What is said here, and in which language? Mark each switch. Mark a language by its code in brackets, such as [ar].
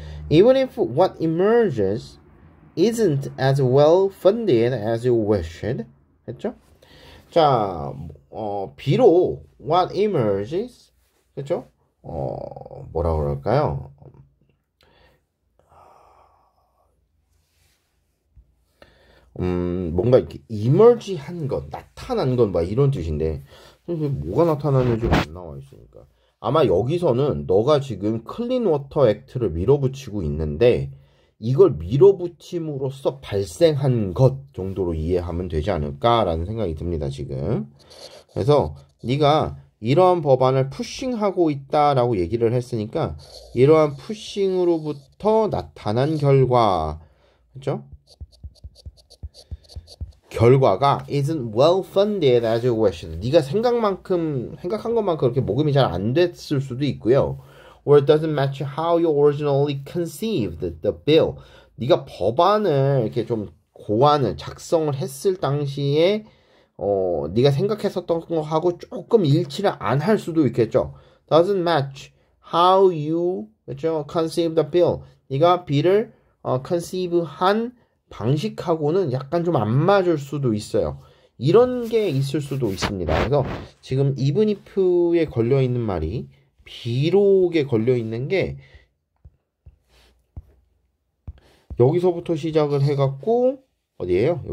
[en] Even if what emerges isn't as well funded as you wished, [ko] 했죠? 자, 비록 [en] what emerges, [ko] 그죠? 뭐라 그럴까요? 뭔가 이렇게 emerge한 것, 나타난 것, 막 이런 뜻인데, 뭐가 나타나는지 안 나와 있으니까. 아마 여기서는 너가 지금 클린 워터 액트를 밀어붙이고 있는데, 이걸 밀어붙임으로써 발생한 것 정도로 이해하면 되지 않을까라는 생각이 듭니다, 지금. 그래서 네가 이러한 법안을 푸싱하고 있다라고 얘기를 했으니까, 이러한 푸싱으로부터 나타난 결과, 그렇죠? 결과가 [en] isn't well funded as you wished. [ko] 네가 생각한 것만큼 그렇게 모금이 잘 안 됐을 수도 있고요. [en] Or it doesn't match how you originally conceived the bill. [ko] 네가 법안을 이렇게 좀 작성을 했을 당시에 네가 생각했었던 거하고 조금 일치를 안 할 수도 있겠죠. [en] Doesn't match how you [ko] 그렇죠? [en] conceived the bill. [ko] 네가 비를 conceive한 방식하고는 약간 좀 안 맞을 수도 있어요. 이런 게 있을 수도 있습니다. 그래서 지금 [en] even if [ko] 에 걸려있는 말이 비록에 걸려있는 게 여기서부터 시작을 해갖고 어디에요?